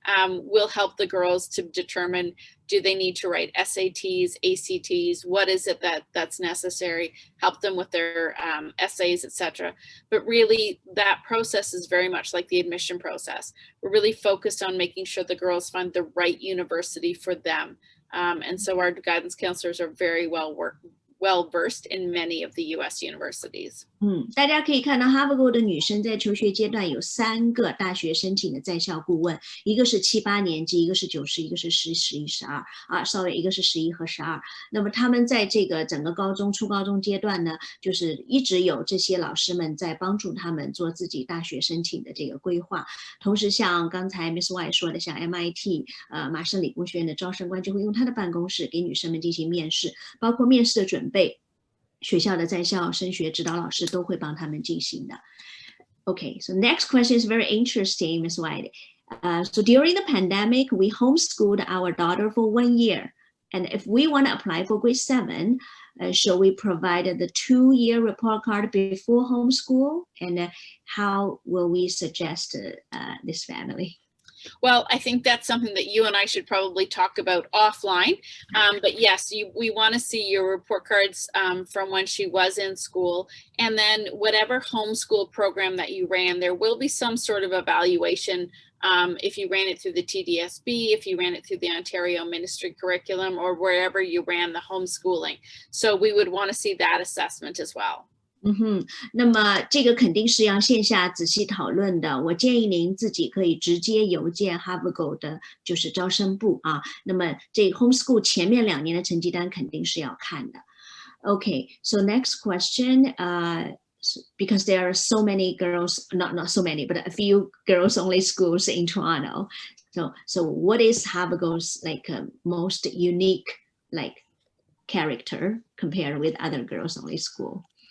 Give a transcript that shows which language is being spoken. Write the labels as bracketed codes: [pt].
[en] We'll help the girls to determine, do they need to write SATs, ACTs, what is it that's necessary, help them with their essays, etc. But really that process is very much like the admission process. We're really focused on making sure the girls find the right university for them. And so our guidance counselors are very well versed in many of the US universities. [zh] 大家可以看到 Havergal 的女生在求学阶段有3个大学申请的在校顾问，一个是7、8年级，一个是9、10，一个是10、11、12一个是11和12。那么他们在这个整个初高中阶段呢，就是一直有这些老师们在帮助他们做自己大学申请的这个规划。同时像刚才 Miss White 说的，像 MIT 麻省理工学院的招生官就会用他的办公室给女生们进行面试，包括面试的准备。学校的在校升学指导老师都会帮他们进行的。 [en] Okay, so next question is very interesting, Ms. White. So during the pandemic, we homeschooled our daughter for 1 year. And if we want to apply for grade 7, shall we provide the 2-year report card before homeschool? And how will we suggest this family? Well, I think that's something that you and I should probably talk about offline. But yes, we want to see your report cards from when she was in school. And then whatever homeschool program that you ran, there will be some sort of evaluation if you ran it through the TDSB, if you ran it through the Ontario Ministry curriculum, or wherever you ran the homeschooling. So we would want to see that assessment as well. [zh] 那么这个肯定是要线下仔细讨论的。我建议您自己可以直接邮件 Havergal 的就是招生部啊。那么这 homeschool 前面2年的成绩单肯定是要看的。 [en] Okay, so next question, because there are so many girls, not so many, but a few girls only schools in Toronto. So what is Havergal's like most unique like character compared with other girls only school?